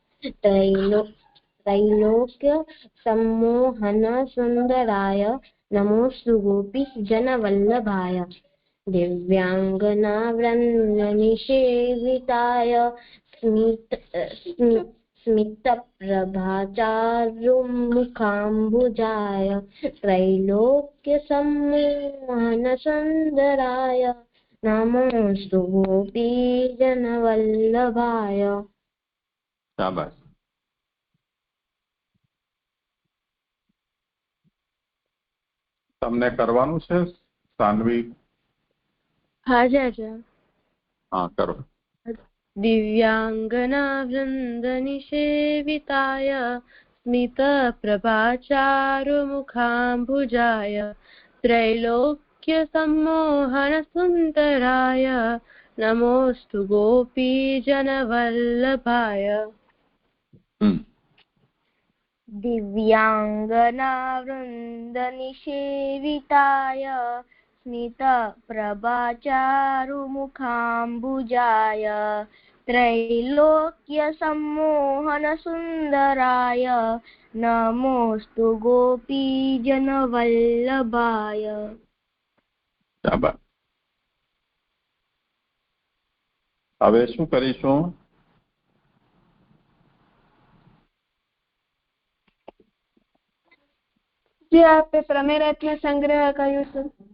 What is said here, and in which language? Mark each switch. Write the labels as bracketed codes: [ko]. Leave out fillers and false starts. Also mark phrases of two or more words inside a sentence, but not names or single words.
[sa] त्रैलोक्यसम्मोहनसुन्दराय नमोऽस्तु गोपीजनवल्लभाय दिव्यांगनावृन्दनिषेविताय स्मितप्रभाचारुमुखाम्बुजाय त्रैलोक्यसम्मोहनसुन्दराय नमोऽस्तु गोपीजनवल्लभाय [gu] શાબાશ. તમને કરવાનું છે સાનવી? હાજર. હા, કરો. [sa] दिव्यांगनावृन्दनिषेविताय स्मितप्रभाचारुमुखाम्बुजाय त्रैलोक्यसम्मोहनसुन्दराय नमोऽस्तु गोपीजनवल्लभाय दिव्यांगनावृन्दनिषेविताय स्मितप्रभाचारुमुखाम्बुजाय त्रैलोक्यसम्मोहनसुन्दराय नमोऽस्तु गोपीजनवल्लभाय [gu] શાબાશ. હવે શું કરીશું? જે આપે પ્રમેયરત્ન સંગ્રહ કહ્યું છે.